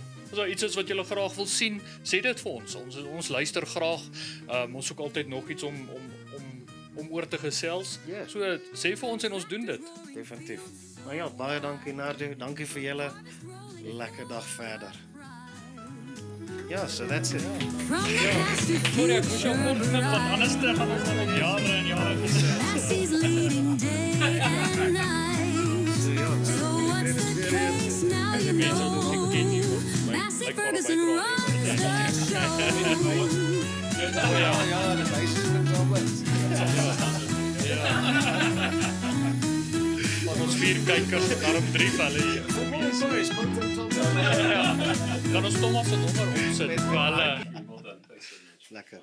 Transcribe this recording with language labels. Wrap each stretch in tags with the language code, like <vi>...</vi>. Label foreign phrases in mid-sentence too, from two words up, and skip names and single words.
<af>As daar iets is wat julle graag wil sien, sê dit vir ons. Ons luister graag. Ons soek altyd nog iets om oor te gesels. Ja. So sê vir ons en ons doen dit. definitief. Maar ja, baie dankie Nardo, dankie vir julle. Lekker dag verder. Ja,</af> <en>so that's it. From the Massey</en> <af>Sorry, ek moes jou future kort knip, want anders te gaan ons nog jare en jare gesels.</af> <en>Massey's leading day and night.</en> <af>So ja,</af> <en>So what's the case now you</en> <af>Mense wat ons nie ken nie,</af> <en>know?</en> <af>of my</af> <en>Massey like Ferguson</en> <af>maar</af> <en>runs the show.</en> <af>ja, die meisies moet wel wins. Van ons 4 kykers, daarom 3 van hulle hier. Sorry, spontaan Tom. Kan ons Thomas se nommer opsit vir hulle?</af>